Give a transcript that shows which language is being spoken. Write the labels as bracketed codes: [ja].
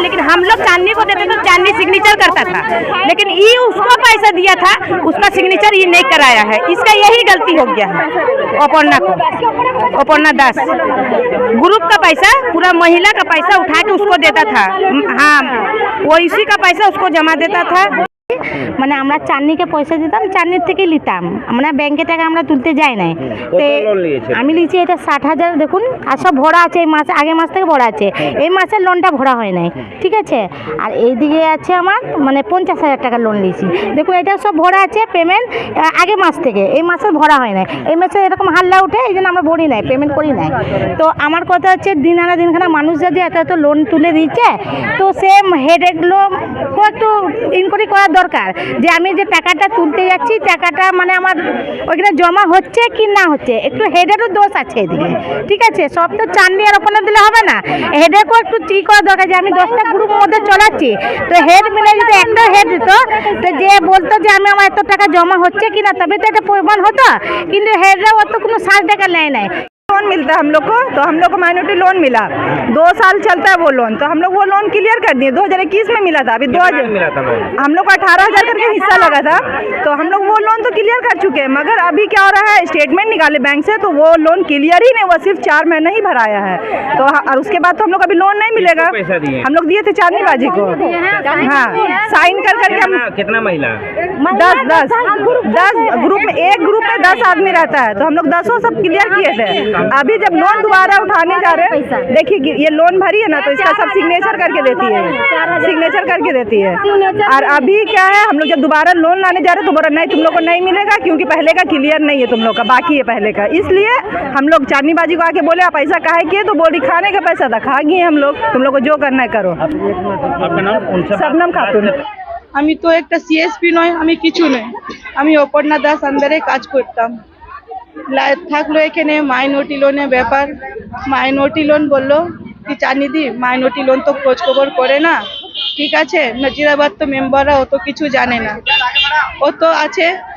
[hi] लेकिन हम लोग चांदनी को देते थे, चांदनी सिग्नेचर करता था, लेकिन ये उसको पैसा दिया था, उसका सिग्नेचर ये नहीं कराया है। इसका यही गलती हो गया है अपर्णा को। अपर्णा दास ग्रुप का पैसा, पूरा महिला का पैसा उठा के उसको देता था। हाँ, वो इसी का पैसा उसको जमा देता था। [bn] মানে আমরা চাঁদনিকে পয়সা দিতাম, চাঁদনির থেকে নিতাম, আমরা ব্যাংকে টাকা আমরা তুলতে যাই নাই। আমি লিখছি এটা 60,000, দেখুন আর সব ভরা আছে, এই মাসে আগের মাস থেকে ভরা আছে, এই মাসের লোনটা ভরা হয় নাই, ঠিক আছে। আর এইদিকে আছে আমার মানে 50,000 টাকা লোন নিয়েছি, দেখুন এটা সব ভরা আছে, পেমেন্ট আগের মাস থেকে, এই মাসে ভরা হয় নাই। এই মাসে এরকম হাল্লা উঠে, এই জন্য আমরা ভরি নাই, পেমেন্ট করি নাই। তো আমার কথা হচ্ছে দিন আনা দিনখানা মানুষ যদি এত এত লোন তুলে দিচ্ছে, তো সে হেডেকগুলো একটু ইনকোয়ারি করার দরকার যে আমি যে টাকাটা তুলতে যাচ্ছি টাকাটা মানে আমার ওইখানে জমা হচ্ছে কি না হচ্ছে, একটু হেডেরও দোষ আছে এদিকে, ঠিক আছে। সব তো চাঁদনি আর ওখানে দিলে হবে না, হেডেরও একটু ঠিক করা দরকার যে আমি 10টা গ্রুপ মধ্যে চলাচ্ছি, তো হেড মিলে যদি একটা হেড দিত, তো যে বলতো যে আমি আমার এত টাকা জমা হচ্ছে কি না, তবে তো এটা প্রমাণ হতো। কিন্তু हेडরা অত কোনো 60 টাকা নেয় নাই। [hi] लोन मिलता है हम लोग को, तो हम लोग को माइनॉरिटी लोन मिला, 2 साल चलता है वो लोन, तो हम लोग वो लोन क्लियर कर दिए। 2021 में मिला था, अभी 2000 मिला था, हम लोग को 18,000 करके हिस्सा लगा था, तो हम लोग वो लोन तो क्लियर कर चुके हैं। मगर अभी क्या हो रहा है, स्टेटमेंट निकाले बैंक से, तो वो लोन क्लियर ही नहीं हुआ, सिर्फ 4 महीना ही भराया है। तो और उसके बाद तो हम लोग अभी लोन नहीं मिलेगा। हम लोग दिए थे चांदनी बाजी को, हाँ, साइन कर करके हम कितना महिला 10 ग्रुप में, एक ग्रुप में 10 आदमी रहता है, तो हम लोग 10 सब क्लियर किए थे। अभी जब लोन दोबारा उठाने जा रहे हैं, देखिए ये लोन भरी है ना, तो इसका सब सिग्नेचर करके देती है, सिग्नेचर करके देती है। और अभी क्या है, हम लोग जब दोबारा लोन लाने जा रहे हैं तो बोला नहीं तुम लोग को नहीं मिलेगा, क्योंकि पहले का क्लियर नहीं है, तुम लोग का बाकी है पहले का। इसलिए हम लोग चांदनी बाजी को आके बोले आप ऐसा काहे किए, तो बोली खाने का पैसा था, खा गए हम लोग, तुम लोग को जो करना है करो। शबनम खातून। [bn] আমি তো একটা সিএসপি নয়, আমি কিছু নয়, আমি অপর্ণা দাস আন্ডারে কাজ করতাম। থাকলো এখানে মাইনরিটি লোনের ব্যাপার, মাইনরিটি লোন বললো কি চাঁদনি মাইনরিটি লোন তো খোঁজ খবর করে না, ঠিক আছে, নজিরাবাদ তো মেম্বাররা অত কিছু জানে না, ও তো আছে।